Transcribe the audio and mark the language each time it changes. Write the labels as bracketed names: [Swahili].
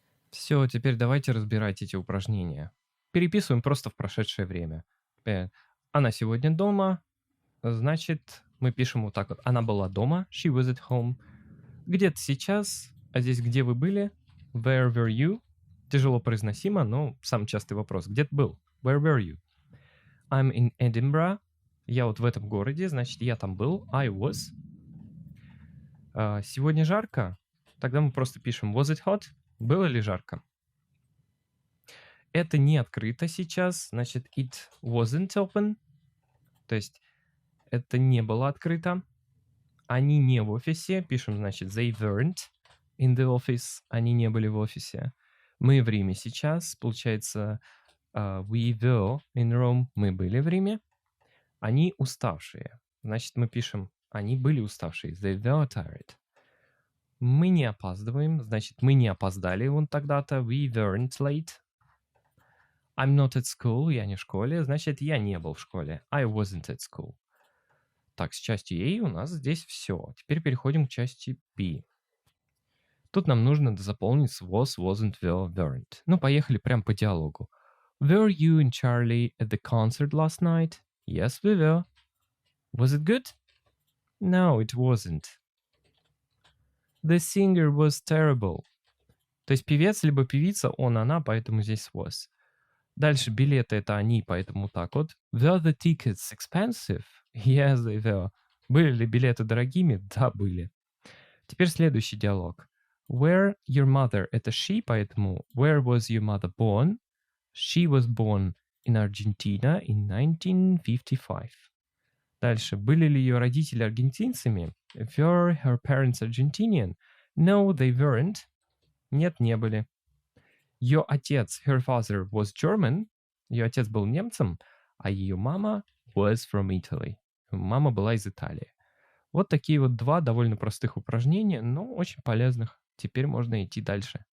[Russian] Все, теперь давайте разбирать эти упражнения. Переписываем просто в прошедшее время. Она сегодня дома, значит, мы пишем вот так вот. Она была дома, [English] she was at home. [Russian] Где-то сейчас, а здесь где вы были? [English] Where were you? [Russian] Тяжело произносимо, но самый частый вопрос. Где ты был? [English] Where were you? I'm in Edinburgh. [Russian] Я вот в этом городе, значит, я там был. [English] I was. [Russian] Сегодня жарко. Тогда мы просто пишем [English] was it hot? [Russian] Было ли жарко? Это не открыто сейчас, значит, [English] it wasn't open. [Russian] То есть это не было открыто. Они не в офисе. Пишем, значит, [English] they weren't in the office. [Russian] Они не были в офисе. Мы в Риме сейчас. Получается, [English] we were in Rome. [Russian] Мы были в Риме. Они уставшие. Значит, мы пишем, они были уставшие. [English] They were tired. [Russian] Мы не опаздываем. Значит, мы не опоздали вон тогда-то. [English] We weren't late. I'm not at school. [Russian] Я не в школе. Значит, я не был в школе. [English] I wasn't at school. [Russian] Так, с частью A у нас здесь все. Теперь переходим к части B. Тут нам нужно заполнить с was, wasn't, were, weren't. Ну, поехали прям по диалогу. [English] Were you and Charlie at the concert last night? Yes, we were. Was it good? No, it wasn't. The singer was terrible. [Russian] То есть певец либо певица, он, она, поэтому здесь was. Дальше билеты это они, поэтому так вот. [English] Were the tickets expensive? Yes, they were. [Russian] Были ли билеты дорогими? Да, были. Теперь следующий диалог. [English] Where your mother? [Russian] Это [English] she, [Russian] поэтому [English] where was your mother born? She was born in Argentina in 1955. [Russian] Дальше. Были ли ее родители аргентинцами? [English] Were her parents Argentinian? No, they weren't. [Russian] Нет, не были. Ее отец, [English] her father, was German. [Russian] Ее отец был немцем, а ее мама [English] was from Italy. [Russian] Мама была из Италии. Вот такие вот два довольно простых упражнения, но очень полезных. Теперь можно идти дальше.